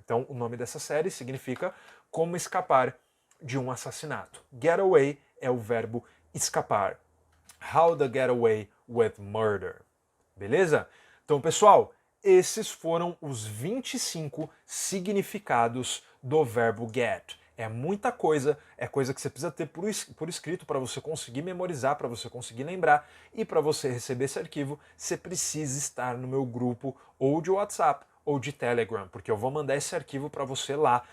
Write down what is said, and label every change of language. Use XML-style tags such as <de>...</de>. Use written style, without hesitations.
<pt>Então, o nome dessa série significa como escapar de um assassinato. Get away é o verbo escapar.</pt> <en>How to get away with murder.</en> <pt>Beleza? Então, pessoal, esses foram os 25 significados do verbo get. É muita coisa, é coisa que você precisa ter por escrito para você conseguir memorizar, para você conseguir lembrar, e para você receber esse arquivo, você precisa estar no meu grupo ou de WhatsApp ou de Telegram, porque eu vou mandar esse arquivo para você lá.</pt>